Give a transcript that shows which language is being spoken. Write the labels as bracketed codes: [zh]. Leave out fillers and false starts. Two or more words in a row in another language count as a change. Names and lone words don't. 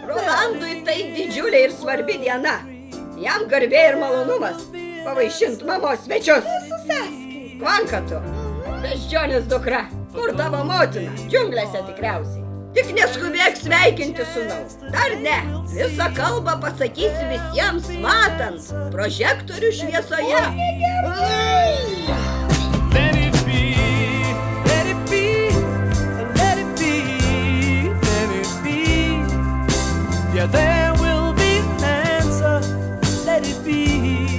[lt] Rolandui tai didžiulė ir svarbi diena. Jam garbė ir malonumas pavaišint mamos svečius. Mūsų sąskaita. Kvanka tu, beždžionės dukra. Kur tavo motina? Džiunglėse tikriausiai. Tik neskubėk sveikinti sūnau. Dar ne. Visą kalbą pasakysi visiems matant. Prožektorių šviesoje. [en] Let it be, let it be, let it be, let it be. Yeah, there will be an answer. Let it be.